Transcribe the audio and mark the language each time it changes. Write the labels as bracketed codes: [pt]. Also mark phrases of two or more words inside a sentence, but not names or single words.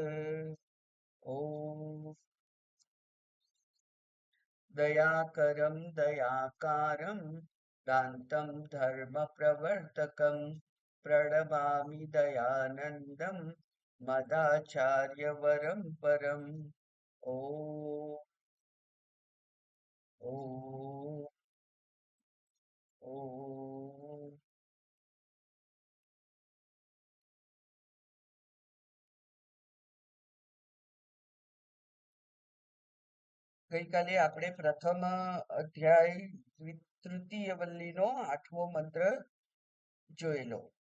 [sa] ॐ दयाकरं दयाकारं दान्तं धर्मप्रवर्तकं प्रणमामि दयानन्दं मदाचार्यवरं परम्। ॐ ॐ ॐ [gu] ગઈકાલે આપણે પ્રથમ અધ્યાય તૃતીય વલ્લીનો 8મો મંત્ર જોયેલો.